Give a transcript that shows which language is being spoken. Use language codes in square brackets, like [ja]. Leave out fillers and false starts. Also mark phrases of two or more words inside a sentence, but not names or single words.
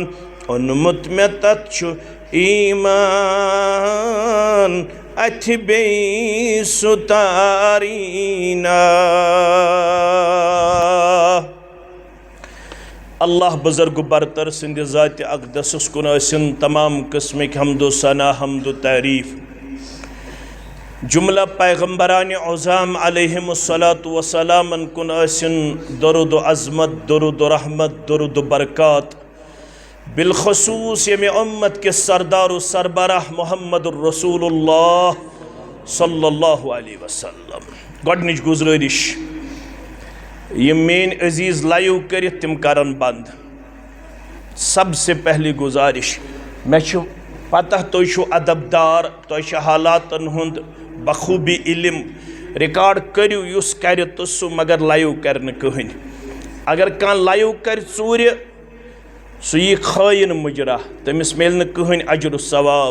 [ks] اوٚنمُت مےٚ تتھ چھُ ایٖمان اَتھِ بیٚیہِ سُہ تارینا. اللہ بزرگ برتر سندِ ذاتِ اقدسس کُن ٲسِن تمام قٕسمٕکۍ حمد و ثنا حمد و تعریٖف. جملہ پیغمبرانِ عظام [ar] علیہم الصلاۃ [ks] وسلامن کُن ٲسِن درود و عظمت درود و رحمت درود و برکات. بالخصوص ییٚمہِ اُمت کِس سردار و سربراہ محمد الرسول اللہ [ar] صلی اللہ علیہ وسلم. [ks] گۄڈنِچ گُزٲرِش یِم میٲنۍ عزیٖز لایِو کٔرِتھ تِم کرن بنٛد. [ur] سب سے پہلی گُزارِش [ks] مےٚ چھُ پتہ تُہۍ چھُو ادب دار تۄہہِ چھُ حالاتن ہُنٛد بخوٗبی علم. رِکاڈ کٔرِو یُس کرِ تہٕ سُہ مگر لایِو کرِ نہٕ کٕہٕنۍ. اگر کانٛہہ لایِو کرِ ژوٗرِ سُہ یی خٲیِن مُجرا تٔمِس میلہِ نہٕ کٕہٕنۍ اجر و ثواب.